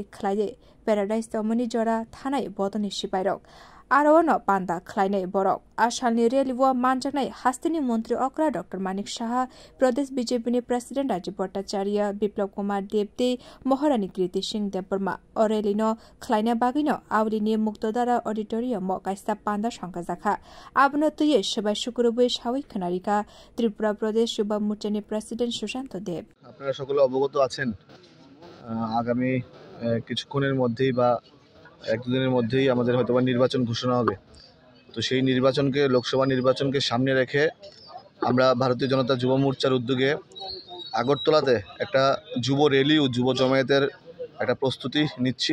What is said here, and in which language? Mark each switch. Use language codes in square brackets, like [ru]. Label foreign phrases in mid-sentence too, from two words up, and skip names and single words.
[trp] खलाये पेराडाइस दमनि जरा थानाय बदनि सिपाइरक आरोनो पान्दा खलायनाय बरक आसामनि रेलीव मानजानाय हास्तिनि मन्त्री अक्रा डाक्टर मानिक शाह प्रदेश बीजेपीनि प्रेसिडेन्ट राजीव भट्टाचार्य विप्लव कुमार देवदे महारानी कृति सिंह देवबर्मा अरेलिनो खलायना बागैनो आवलिनि मुक्तदारा अडिटोरियम काइसा पान्दा संखाजाखा आबनो तुये सबाय शुक्रबुय सावै खनारिका त्रिपुरा प्रदेश युवा मोर्चानि प्रेसिडेन्ट सुशाন্ত देव [bn] আপনারা সকলে অবগত আছেন আগামী কিছুক্ষণের মধ্যেই বা এক দুদিনের মধ্যেই আমাদের হয়তোবা নির্বাচন ঘোষণা হবে। তো সেই নির্বাচনকে লোকসভা নির্বাচনকে সামনে রেখে আমরা ভারতীয় জনতা যুব মোর্চার উদ্যোগে আগরতলাতে একটা যুব র্যালি ও যুব জমায়েতের একটা প্রস্তুতি নিচ্ছি।